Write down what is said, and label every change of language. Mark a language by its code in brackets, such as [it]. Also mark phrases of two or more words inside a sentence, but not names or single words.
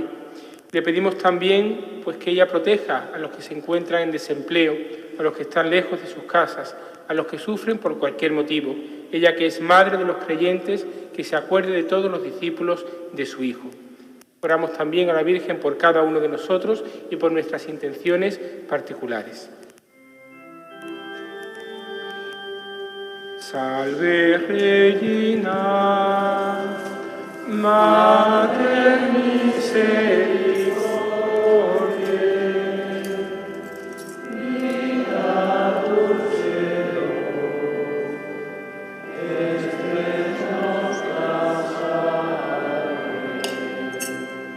[es] Le pedimos también pues, que ella proteja a los que se encuentran en desempleo, a los que están lejos de sus casas, a los que sufren por cualquier motivo. Ella, que es Madre de los creyentes, que se acuerde de todos los discípulos de su Hijo. Oramos también a la Virgen por cada uno de nosotros y por nuestras intenciones particulares. [la] Salve Regina, Mater Misericordiae, vida dulcedo, estrella salve.